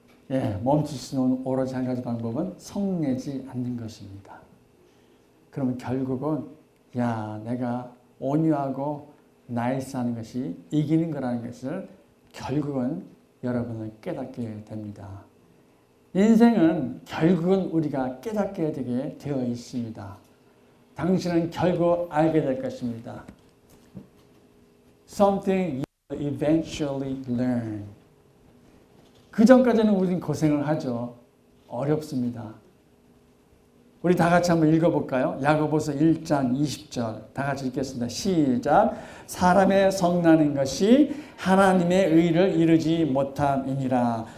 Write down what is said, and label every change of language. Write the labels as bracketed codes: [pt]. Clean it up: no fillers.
[ko] 예, 멈출 수 있는 오로지 한 가지 방법은 성내지 않는 것입니다. 그러면 결국은 내가 온유하고 나이스하는 것이 이기는 거라는 것을 결국은 여러분은 깨닫게 됩니다. 인생은 결국은 우리가 깨닫게 되게 되어 있습니다. 당신은 결국 알게 될 것입니다. [en] Something you eventually learn. [ko] 그 전까지는 우리는 고생을 하죠. 어렵습니다. 우리 다 같이 한번 읽어볼까요? 야고보서 1장 20절 다 같이 읽겠습니다. 시작. 사람의 성나는 것이 하나님의 의를 이루지 못함이니라.